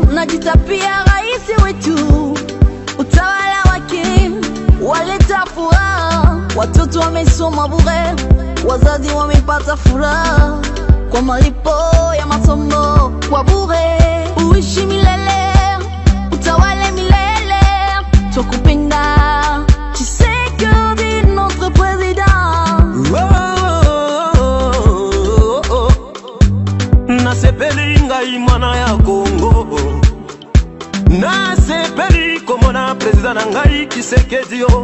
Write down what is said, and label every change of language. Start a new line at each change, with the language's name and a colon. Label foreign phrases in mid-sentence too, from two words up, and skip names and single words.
Swahili: Tumejita pia rais wetu, utawala wake waleta furaha. Watoto wamesoma bure, wazazi wamepata furaha kwa malipo ya masomo kwa bure. Uishi milele, utawale milele, tukupenda Tshisekedi
French: notre président.
Lingala: Nasepeli ngai mwana ya Kongo, nasepeli komona president na ngai Tshisekedi yo.